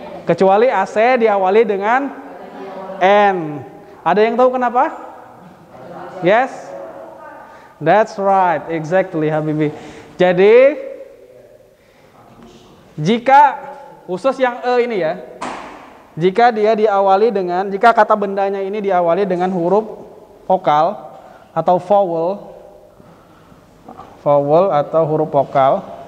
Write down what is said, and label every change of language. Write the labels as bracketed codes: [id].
[id] Kecuali AC diawali dengan N. Ada yang tahu kenapa? [en] Yes? That's right, exactly Habibi. [id] Jadi jika khusus yang ini ya, jika dia diawali dengan, jika kata bendanya ini diawali dengan huruf vokal atau vowel atau huruf vokal.